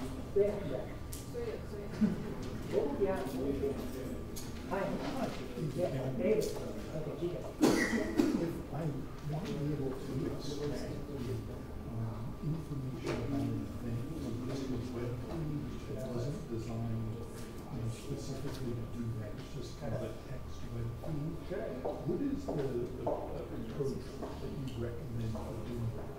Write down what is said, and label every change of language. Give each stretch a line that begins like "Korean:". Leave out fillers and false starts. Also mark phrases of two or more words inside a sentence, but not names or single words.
Chinese: 对呀，对呀。
English: Oh, yeah. Hi. Yeah, David. Okay,
Hindi: ठीक है.
English: If I want to be able to extract information about a thing from this web page that wasn't designed specifically to do that, it's just kind of a text web page. What is the approach that you recommend for doing that?